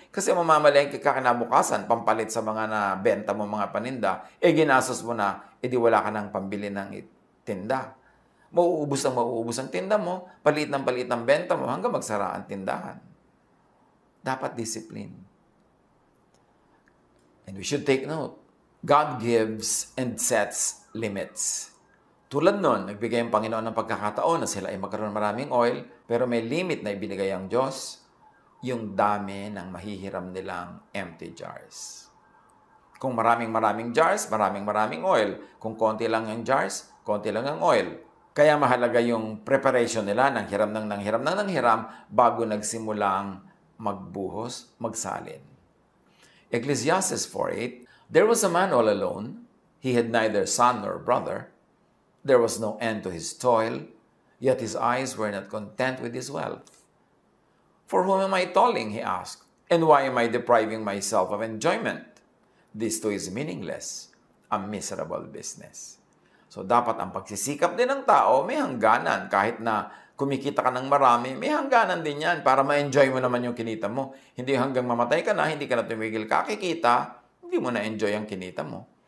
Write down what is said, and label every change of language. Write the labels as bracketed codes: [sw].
[tl] Kasi mamamalengke ka kinabukasan, pampalit sa mga nabenta mo mga paninda, ginastos mo na, di wala ka ng pambili ng tinda. Mauubos ang tinda mo, palit ng benta mo, hanggang magsara ang tindahan. Dapat discipline. [en] And we should take note, God gives and sets limits. [tl] Tulad nun, nagbigay ang Panginoon ng pagkakataon na sila ay magkaroon maraming oil, pero may limit na ibinigay ang Diyos, yung dami ng mahihiram nilang empty jars. Kung maraming jars, maraming oil. Kung konti lang ang jars, konti lang ang oil. Kaya mahalaga yung preparation nila ng hiram bago nagsimulang magbuhos, magsalin. [en] Ecclesiastes 4:8, there was a man all alone. He had neither son nor brother. There was no end to his toil, yet his eyes were not content with his wealth. For whom am I toiling, he asked, and why am I depriving myself of enjoyment? This too is meaningless, a miserable business. [tl] So dapat ang pagsisikap din ng tao may hangganan. Kahit na kumikita ka ng marami, may hangganan din yan para ma-enjoy mo naman yung kinita mo. Hindi hanggang mamatay ka na, hindi ka na tumigil kakikita, hindi mo na-enjoy ang kinita mo.